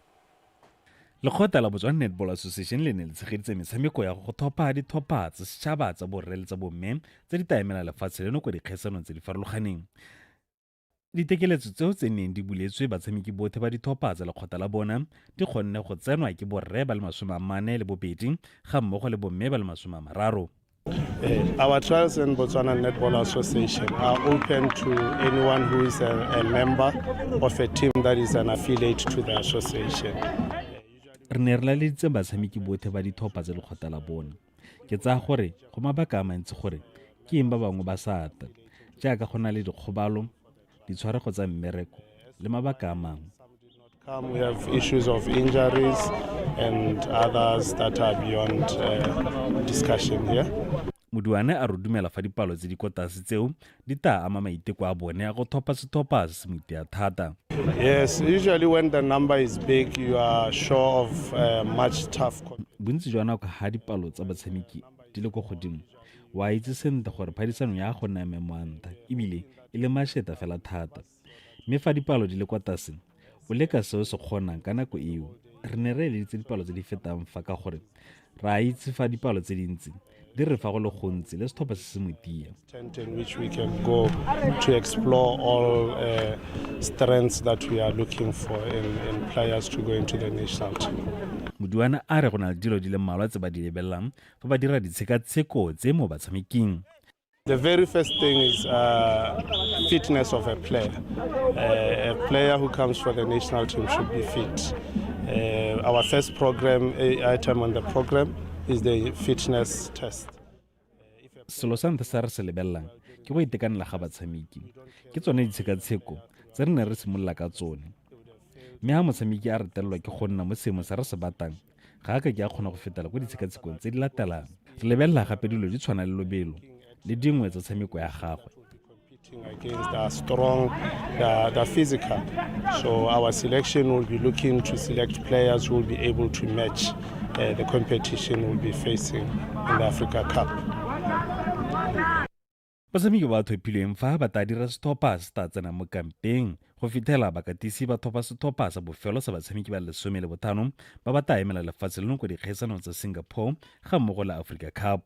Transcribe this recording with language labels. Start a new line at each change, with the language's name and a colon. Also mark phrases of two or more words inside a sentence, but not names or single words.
Tswana: Lekgotla la Botswana Netball Association le ne le tshegeditse metshameko ya go thopa dithopa tsa setšhaba tsa borre le tsa bomme tse di taemela lefatshe leno kwa dikgaisanong tse di farologaneng. Ditekeletso tseo tse neng di buletswe batshameki botlhe ba dithopa tsa lekgotla la bona di kgonne go tsenwa ke borre ba le 42 ga mmogo le bomme ba le 30.
English: Our trials in Botswana Netball Association are open to anyone who is a member of a team that is an affiliate to the association.
Tswana: Re ne re laleditse batshameki botlhe ba dithopa tsa lekgotla la bona. Ke tsaya gore go mabaka a mantsi gore ke eng ba bangwe ba sa ata jaaka go na le dikgobalo ditshwarego tsa mmereko le mabaka a mangwe.
English: We have issues of injuries and others that are beyond discussion here.
Tswana: Modiwane a re dumela fa dipalo tse di kwa tlase tseo di tla ama maiteko a bone a go thopa sethopa se se moitea thata.
English: Yes, usually when the number is big, you are sure of much tough.
Tswana: Bontsi jwa nako ga dipalo tsa batshameki di le go godimo wa itse sentle gore phadisano ya go nna memoanta ebile e le masheta fela thata. Mme fa dipalo di le kwa tlase o leka seo se kgonang ka nako eo. Re ne re eleditse dipalo tse di fetang fa ka gore ra itse fa dipalo tse dintsi di re fa go le gontsi le sethopa se se motia.
English: In which we can go to explore all strengths that we are looking for in players to go into the national team.
Tswana: Modiwane a re go na le dilo di le mmalwa tse ba di lebelelang fa ba dira ditshekatsheko tse mo batshameking.
English: The very first thing is fitness of a player. A player who comes for the national team should be fit. Our first program item on the program is the fitness test.
Tswana: Selo sa ntlha sa re se lebelelang ke go itekanela ga batshameki. Ke tsone ditshekatsheko tse re ne re simolola ka tsone. Mme ha motshameki a retelelwa ke go nna mo seemo se re se batang ga ka ke a kgona go fetela kwa ditshekatshekong tse di latelang. Re lebelela gape dilo di tshwana le lobelo le dingwe tsa tshameko ya gagwe.
English: Against the strong, the physical. So our selection will be looking to select players who will be able to match the competition we'll be facing in the Africa Cup.
Tswana: Batshameki ba thopilweng fa ba tla dira sethopa se tla tsena mo kampeng go fitlhela bakatisi ba thopa sethopa sa bofelo sa batshameki ba 15 ba ba tla emela lefatshe leno kwa dikgaisanong tsa Singapore ga mmogo la Africa Cup.